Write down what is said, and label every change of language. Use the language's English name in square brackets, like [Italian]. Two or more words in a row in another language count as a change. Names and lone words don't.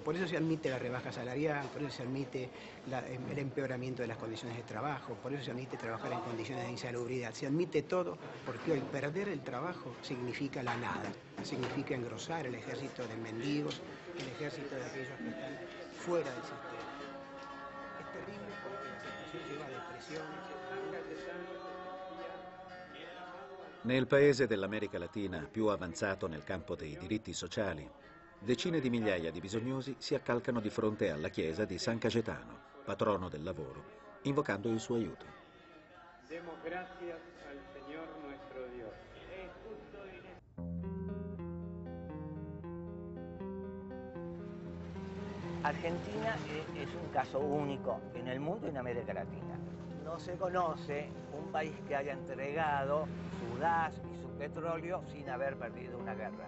[Spanish] Por eso se admite la rebaja salarial, por eso se admite el empeoramiento de las condiciones de trabajo, por eso se admite trabajar en condiciones de insalubridad. Se admite todo porque hoy perder el trabajo significa la nada, significa engrosar el ejército de mendigos, el ejército de aquellos que están fuera del sistema. Es terrible porque la situación lleva a depresiones. [Italian] Nel paese dell'America Latina più avanzato nel campo dei diritti sociali, decine di migliaia di bisognosi si accalcano di fronte alla chiesa di San Cagetano, patrono del lavoro, invocando il suo aiuto. [Spanish] Demos gracias al Señor nuestro Dios. Es justo Argentina es un caso único en el mundo y en América Latina. No se conoce un país que haya entregado su gas y su petróleo sin haber perdido una guerra.